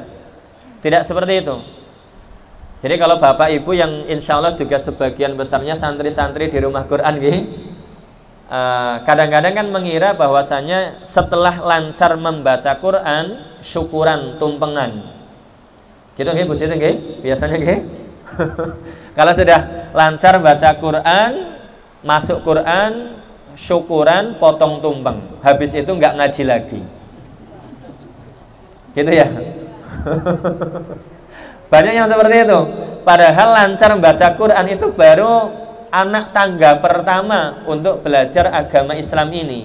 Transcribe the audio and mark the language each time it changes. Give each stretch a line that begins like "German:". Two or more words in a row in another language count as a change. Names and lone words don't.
Indonesian: Tidak seperti itu. Jadi kalau Bapak Ibu yang insya Allah juga sebagian besarnya santri-santri di rumah Quran kadang-kadang kan mengira bahwasanya setelah lancar membaca Quran, syukuran, tumpengan. Gitu nggih Bu Siti nggih? Biasanya nggih. Kalau sudah lancar baca Quran, masuk Quran, syukuran, potong tumpeng, habis itu nggak ngaji lagi, gitu ya. Banyak yang seperti itu. Padahal lancar membaca Quran itu baru anak tangga pertama untuk belajar agama Islam ini.